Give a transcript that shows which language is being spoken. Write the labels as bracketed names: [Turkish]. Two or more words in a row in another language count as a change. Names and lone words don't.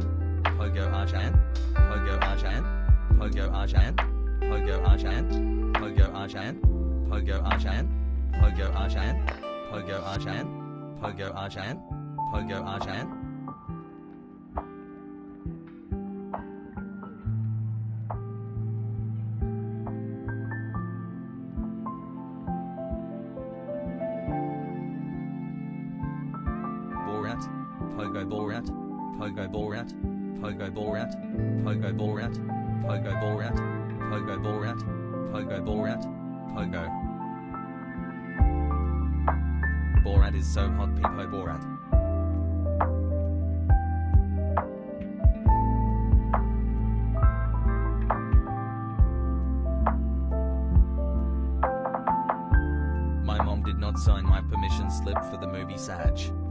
[English] Pogo Arjan, Pogo Arjan, Pogo Arjan, Pogo Arjan, Pogo Arjan, Pogo Arjan, Pogo Arjan, Pogo Arjan, Pogo Arjan, Pogo Arjan. Borat, Pogo Borat, Pogo Borat, Pogo Borat, Pogo Borat, Pogo Borat, Pogo Borat, Pogo Borat, Pogo. Borat is so hot, Peepo Borat. My mom did not sign my permission slip for the movie Saj.